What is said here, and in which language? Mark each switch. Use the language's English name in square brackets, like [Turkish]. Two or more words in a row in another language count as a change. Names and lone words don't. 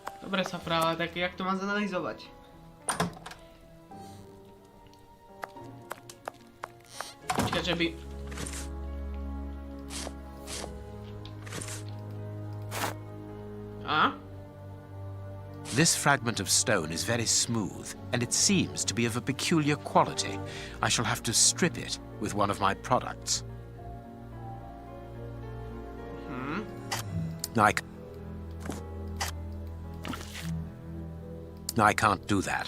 [Slovak] Dobre sa práve, tak jak to mám zanalizovať? Počkať, že by... A? [English] This fragment of stone is very smooth, and it seems to be of a peculiar quality. I shall have to strip it with one of my products. I can't do that.